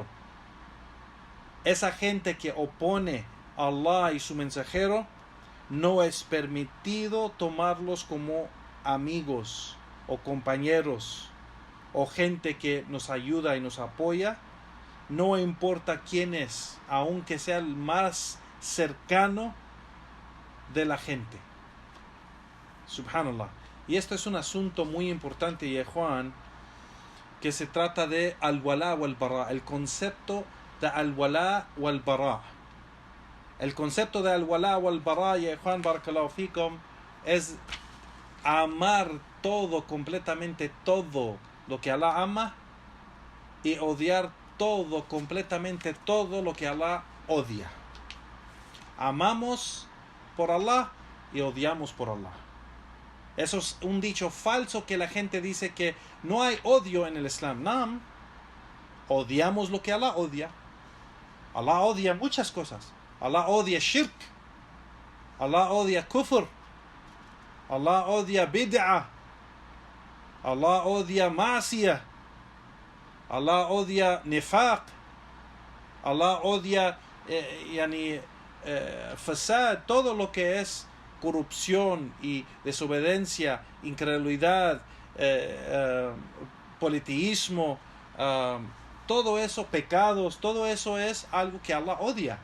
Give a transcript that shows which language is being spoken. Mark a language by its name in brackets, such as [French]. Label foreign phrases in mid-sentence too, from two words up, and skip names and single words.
[Spanish] Esa gente que opone a Allah y su mensajero, no es permitido tomarlos como amigos o compañeros o gente que nos ayuda y nos apoya, no importa quién es, aunque sea el más cercano de la gente. Subhanallah. Y esto es un asunto muy importante, ya Juan, que se trata de al-wala o al-bara, el concepto de al-wala o al-bara. El concepto de al-wala o al-bara, ya Juan, [Arabic] بارك الله فيكم, [Spanish] es amar todo, completamente todo lo que Allah ama y odiar todo, completamente todo lo que Allah odia. Amamos por Allah y odiamos por Allah. Eso es un dicho falso que la gente dice que no hay odio en el Islam. No, odiamos lo que Allah odia. Allah odia muchas cosas. Allah odia shirk. Allah odia kufr. Allah odia bid'ah. Allah odia ma'siyah. Allah odia nifaq. Allah odia fasad, todo lo que es corrupción y desobediencia, incredulidad, politeísmo, todo eso, pecados, todo eso es algo que Allah odia.